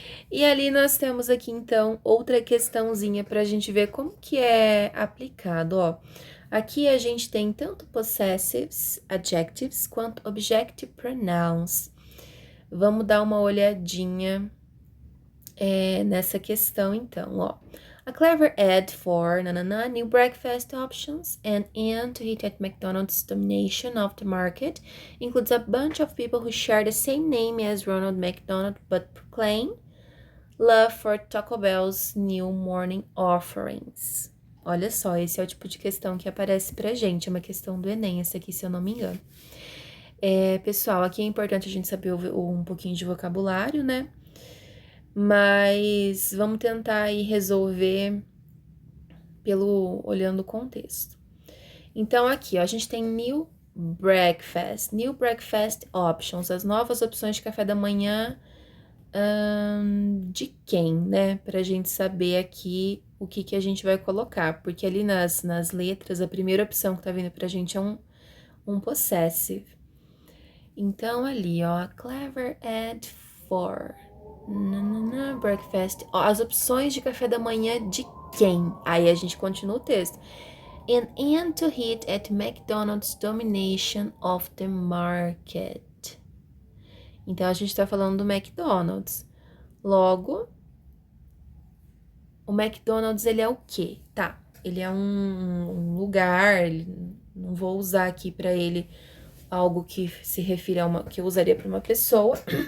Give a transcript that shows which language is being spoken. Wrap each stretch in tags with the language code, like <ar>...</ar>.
<pt>E ali nós temos aqui, então, outra questãozinha para a gente ver como que é aplicado, ó. Aqui a gente tem tanto possessives, adjectives, quanto objective pronouns. Vamos dar uma olhadinha nessa questão, então, ó.</pt> <en>A clever ad for new breakfast options and end to hit at McDonald's domination of the market includes a bunch of people who share the same name as Ronald McDonald but proclaim love for Taco Bell's new morning offerings.</en> <pt>Olha só, esse é o tipo de questão que aparece pra gente, é uma questão do Enem, essa aqui, se eu não me engano. Pessoal, aqui é importante a gente saber um pouquinho de vocabulário, né? Mas vamos tentar aí resolver olhando o contexto. Então, aqui, ó, a gente tem</pt> <en>new breakfast options,</en> <pt>as novas opções de café da manhã de quem, né? Pra gente saber aqui o que a gente vai colocar, porque ali nas letras, a primeira opção que tá vindo pra gente é um possessive. Então, ali, ó,</pt> <en>clever ad for breakfast.</en> <pt>Ó, as opções de café da manhã de quem? Aí a gente continua o texto.</pt> <en>An end to hit at McDonald's domination of the market.</en> <pt>Então a gente está falando do McDonald's. Logo, o McDonald's ele é o quê? Tá, ele é um lugar. Não vou usar aqui para ele algo que se refira a que eu usaria para uma pessoa.</pt>